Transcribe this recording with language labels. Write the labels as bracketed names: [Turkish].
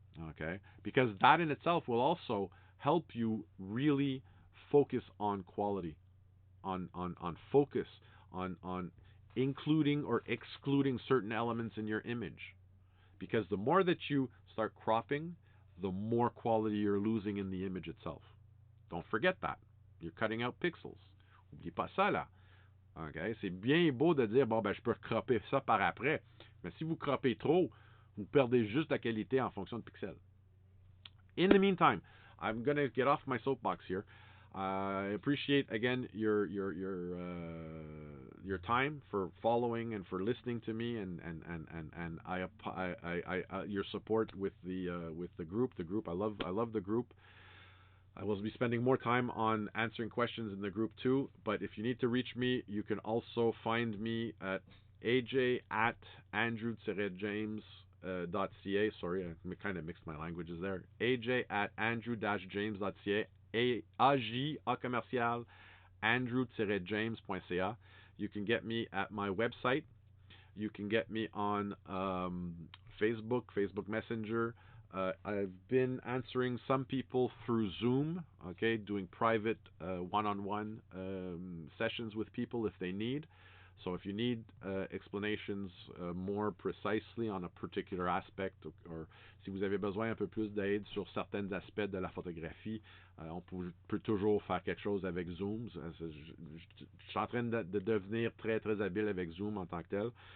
[English] Okay, because that in itself will also help you really focus on quality, on focus, on including or excluding certain elements in your image. Because the more that you start cropping, the more quality you're losing in the image itself. Don't forget that. You're cutting out pixels. [French] N'oubliez pas ça, là. Okay? C'est bien beau de dire, bon, ben, je peux cropper ça par après. Mais si vous croppez trop, vous perdez juste la qualité en fonction de pixels. [English] In the meantime, I'm going to get off my soapbox here. I appreciate again your time for following and for listening to me and I your support with the group. The group I love the group. I will be spending more time on answering questions in the group too. But if you need to reach me, you can also find me at aj at andrew-james.ca. Sorry, I kind of mixed my languages there. aj at andrew-james.ca. AJ commercial andrew-james.ca. You can get me at my website. You can get me on Facebook Messenger. I've been answering some people through Zoom, okay, doing private one-on-one sessions with people if they need. So if you need explanations more precisely on a particular aspect, [French] or si vous avez besoin un peu plus d'aide sur certains aspects de la photographie, on peut toujours faire quelque chose avec Zoom. Je suis en train de devenir très, très habile avec Zoom en tant que tel.